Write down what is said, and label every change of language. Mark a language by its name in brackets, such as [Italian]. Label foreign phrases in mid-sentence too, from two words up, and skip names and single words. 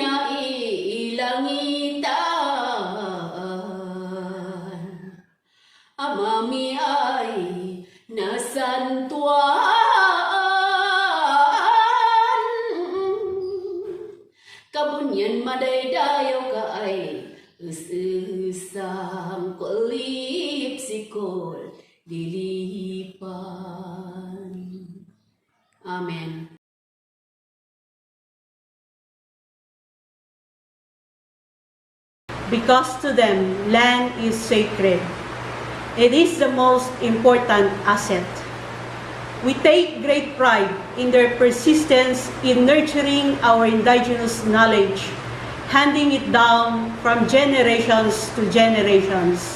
[Kankanaey] nailangitan, amami ay nasantuan, kabunyan madaydayaw ka ay usang kulip sikol lilipan. [English] Amen. Because to them, land is sacred. It is the most important asset. We take great pride in their persistence in nurturing our indigenous knowledge, handing it down from generations to generations.